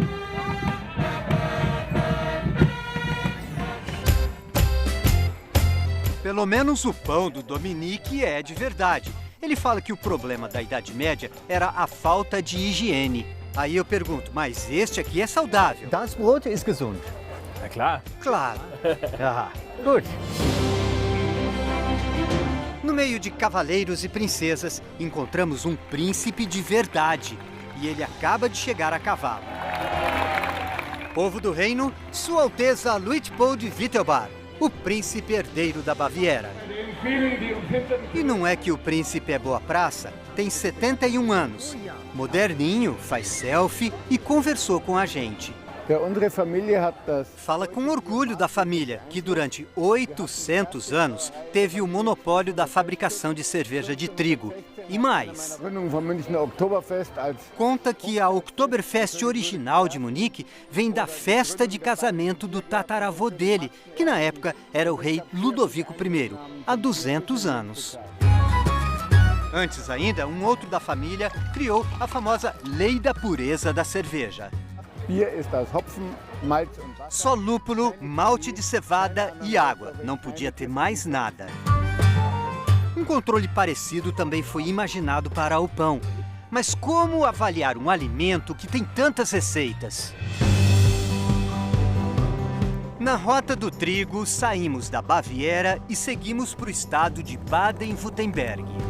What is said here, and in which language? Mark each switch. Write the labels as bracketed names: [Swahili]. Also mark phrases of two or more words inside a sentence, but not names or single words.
[Portuguese] Pelo menos o pão do Dominique é de verdade. Ele fala que o problema da Idade Média era a falta de higiene. Aí eu pergunto, mas este aqui é saudável? [German] Das Brot ist gesund. Na klar. [Portuguese] Claro. [German] Ah, gut. [Portuguese] No meio de cavaleiros e princesas, encontramos um príncipe de verdade. E ele acaba de chegar a cavalo. Povo do reino, Sua Alteza Luitpold Wittelbar, o príncipe herdeiro da Baviera. E não é que o príncipe é boa praça? Tem 71 anos. Moderninho, faz selfie e conversou com a gente. [German] Unsere Familie hat das [Portuguese] Fala com orgulho da família, que durante 800 anos teve o monopólio da fabricação de cerveja de trigo. E mais, [German] Gründung vom Münchner Oktoberfest als [Portuguese] conta que a Oktoberfest original de Munique vem da festa de casamento do tataravô dele, que na época era o rei Ludovico I, há 200 anos. Antes ainda, um outro da família criou a famosa Lei da Pureza da Cerveja. [German] Bier ist aus Hopfen, Malz und Wasser. [Portuguese] Só lúpulo, malte de cevada e água. Não podia ter mais nada. Um controle parecido também foi imaginado para o pão. Mas como avaliar um alimento que tem tantas receitas? Na Rota do Trigo, saímos da Baviera e seguimos para o estado de Baden-Württemberg.